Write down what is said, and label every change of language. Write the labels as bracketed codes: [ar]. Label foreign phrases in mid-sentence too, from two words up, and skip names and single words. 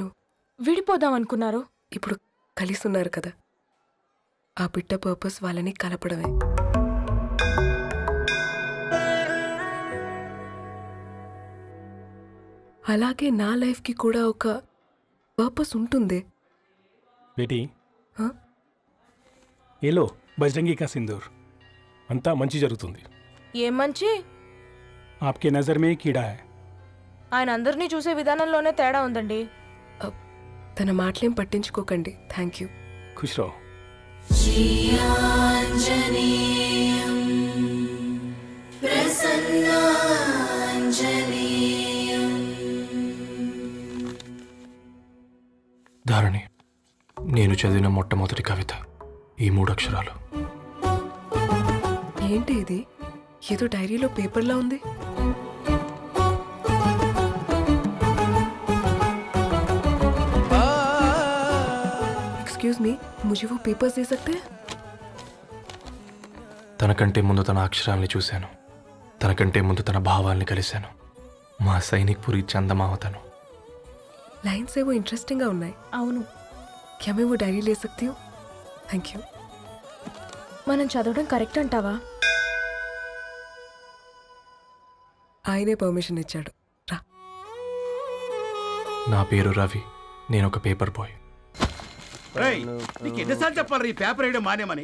[te] విడిపోదాం అనుకున్నారు. ఇప్పుడు కలిసి ఉన్నారు కదా. ఆ బిడ్డ పర్పస్ వాళ్ళని కలపడమే. అలాగే నా లైఫ్కి కూడా ఒక పర్పస్ ఉంటుంది. [hi] बेटी हाँ? ये लो बजरंगी का सिंदूर [te] అంతా మంచి జరుగుతుంది. ఏం మంచి? [hi] आपके नज़र में कीड़ा है. [te] ఆయన అందరినీ చూసే విధానంలోనే తేడా ఉందండి. తన మాటలేం పట్టించుకోకండి. [en] thank you. [hi] खुश रहो. [te] ధారణి, నేను చదివిన మొట్టమొదటి కవిత ఈ 3 అక్షరాలు. ఏంటి ఇది? ఏదో డైరీలో పేపర్లా ఉంది. [en] excuse me, [hi] मुझे वो पेपर्स दे सकते हैं? [te] తనకంటే ముందు తన అక్షరాల్ని చూశాను. తనకంటే ముందు తన భావాల్ని కలిశాను. మా సైనిక్ పురి చందమామ తను. [hi] लाइन्स वो इंटरेस्टिंग [te] గా ఉన్నాయి. అవును, [hi] क्या मैं वो डायरी ले सकती हूँ? [en] thank you. [te] మనం చదవడం కరెక్ట్ అంటావా? ఆయనే పర్మిషన్ ఇచ్చాడు. రా. నా పేరు రవి. నేను ఒక పేపర్ బాయ్. నీకు ఎన్నిసార్లు చెప్పాలి ఈ పేపర్ వేయడం మానేమని?